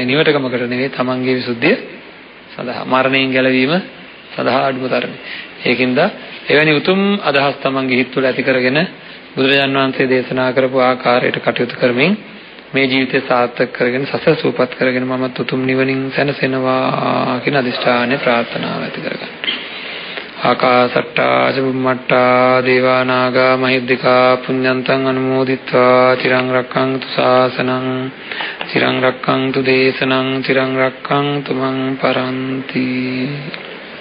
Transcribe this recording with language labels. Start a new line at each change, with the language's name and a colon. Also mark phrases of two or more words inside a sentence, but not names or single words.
Sinhala: නිවටකමකට නෙවෙයි, තමන්ගේ විසුද්ධිය සඳහා, මරණයෙන් ගැලවීම සඳහා අඩුම තරමේ. ඒකින්ද එවැනි උතුම් අදහස් තමන්ගේ හිත තුළ ඇති කරගෙන බුදුරජාන් වහන්සේ දේශනා කරපු ආකාරයට කටයුතු කරමින් මේ ජීවිතය සාර්ථක කරගෙන සසර සූපත් කරගෙන මමත් උතුම් නිවනින් සැනසෙනවා කියන අදිෂ්ඨානය ප්‍රාර්ථනාව ඇති කරගන්න.
Pali: ආකාසට්ටා චුම්මට්ටා දේවා නාග මහිද්దికා පුඤ්ඤන්තං අනුමෝදිත්වා චිරං රක්ඛන්තු ශාසනං චිරං රක්ඛන්තු දේශනං චිරං රක්ඛන්තු මං පරන්ති.